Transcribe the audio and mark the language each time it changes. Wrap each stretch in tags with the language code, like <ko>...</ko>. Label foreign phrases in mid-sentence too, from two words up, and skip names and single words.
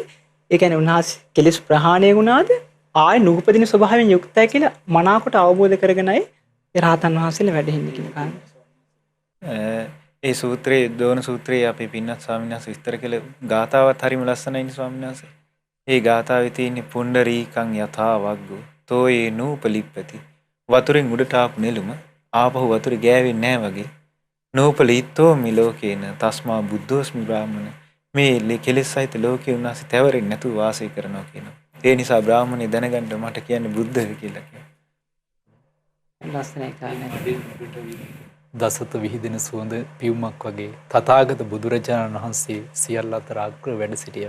<si>ඒ කියන්නේ උන්වහන්සේ කෙලෙස් ප්‍රහාණය වුණාද ආය නූපදින ස්වභාවයෙන් යුක්තයි කියලා මනාකොට අවබෝධ කරගෙනයි රහතන් වහන්සේලා වැඩෙන්නේ කියන කාරණේ. ඒ සූත්‍රයේ දෝන සූත්‍රයේ අපි පින්නත් ස්වාමීන් වහන්සේ විස්තර කළ ගාථාවත් හරිම ලස්සනයිනේ ස්වාමීන් වහන්සේ. ඒ ගාථාවේ තියෙන</si> <pi>පුණ්ඩරීකං යථා වග්ගෝ තෝයේ නූපලිප්පති</pi> <si>වතුරෙන් උඩට ආපු නෙළුම ආපහු වතුරේ ගෑවෙන්නේ නැහැ වගේ.</si> <pi>නූපලීතෝ මිලෝකේන තස්මා බුද්ධෝස්මි බ්‍රාහ්මණ</pi> <si>මේ කෙලෙස් සහිත ලෝකේ උන්වහන්සේ තැවරෙන්නේ නැතුව වාසය කරනවා කියනවා. ඒ නිසා බ්‍රාහ්මණය දැනගන්න මට කියන්නේ බුද්ධ කියලා කියනවා. ලස්සනයි කාරණේ. දසත විහිදෙන සුවඳ පියුමක් වගේ තථාගත බුදුරජාණන් වහන්සේ සියල්ල අතර අග්‍ර වැඩ සිටියා.</si>